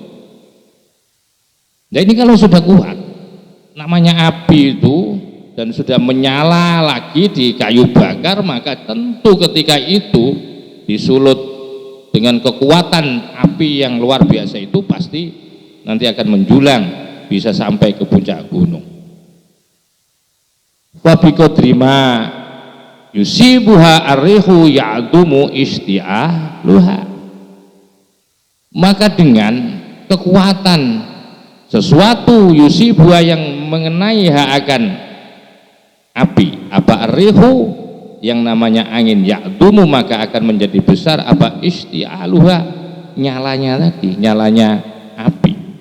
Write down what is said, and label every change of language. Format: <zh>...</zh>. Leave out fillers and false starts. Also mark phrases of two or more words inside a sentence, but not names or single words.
<id>Nah ini kalau sudah kuat namanya api itu dan sudah menyala lagi di kayu bakar, maka tentu ketika itu disulut dengan kekuatan api yang luar biasa itu pasti nanti akan menjulang bisa sampai ke puncak gunung.</id> <ar>Wa biqadrima yusibuha arrihu ya'dumu isti'aluha,</ar> <id>maka dengan kekuatan sesuatu yusibuha yang mengenai akan api, apa arrihu, yang namanya angin, ya'dumu, maka akan menjadi besar apa isti'aluha, nyalanya tadi, nyalanya api.</id>